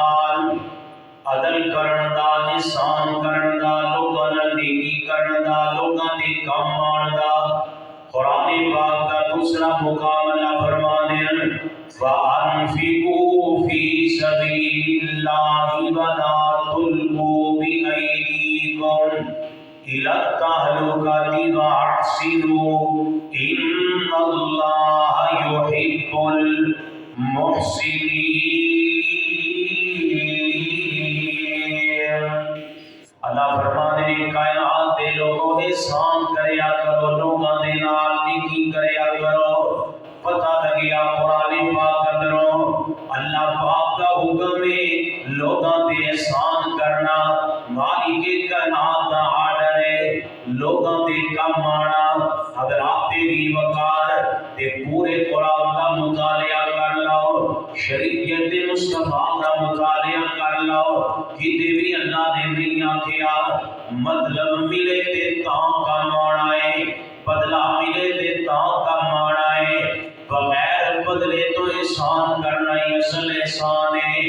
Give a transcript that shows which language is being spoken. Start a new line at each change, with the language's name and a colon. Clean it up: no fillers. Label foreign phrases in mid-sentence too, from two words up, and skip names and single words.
Punjabi: نال عدل کرن دا، احسان کرن دا، لوگاں نال نیکی کرن دا، لوگاں دے کم آن دا۔
Urdu: قرآن پاک کا دوسرا مقام اللہ فرمانے ہیں
Arabic: وَأَنفِقُوا فِي سَبِيلِ اللَّهِ وَلَا تُلْقُوا بِأَيْدِيكُمْ إِلَى التَّهْلُكَةِ وَأَحْسِنُوا إِنَّ اللَّهَ يُحِبُّ الْمُحْسِنِينَ۔
Punjabi: اللہ فرمانے ہیں کائنات دے لوگوں احسان کریا کرو، لوگاں دے نال نیکی کریا کرو۔ پتہ لگیا قرآن پاک اندروں اللہ پاک کا حکم ہے لوگاں دے احسان کرنا، مالک کائنات دا آرڈر ہے لوگاں دے کم آنا۔ اگر آپ تیری وقار تے پورے قرآن کا مطالعہ کر لو، شریعت مصطفیٰ کا مطالعہ کر لو، کتے بھی اللہ نے نہیں آکھیا مطلب ملے تے تاں کم آنا ہے، بدلہ ملے تے تاں کم آنا ہے، بغیر بدلے تو احسان کرنا ہی اصل احسان ہے۔